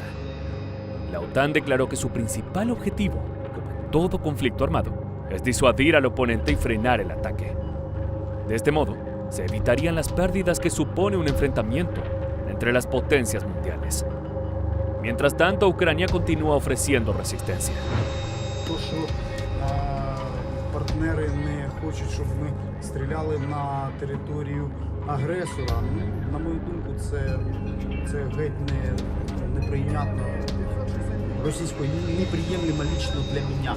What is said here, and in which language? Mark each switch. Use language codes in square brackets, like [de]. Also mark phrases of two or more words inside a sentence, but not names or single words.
[es] La OTAN declaró que su principal objetivo, como en todo conflicto armado, es disuadir al oponente y frenar el ataque. De este modo, se evitarían las pérdidas que supone un enfrentamiento entre las potencias mundiales. Mientras tanto, Ucrania continúa ofreciendo resistencia. [uk] Партнери не хочуть, щоб ми стріляли на територію агресора. На мою думку, це геть неприйнятно російською, [ru] неприємлемо лично [uk] для мене.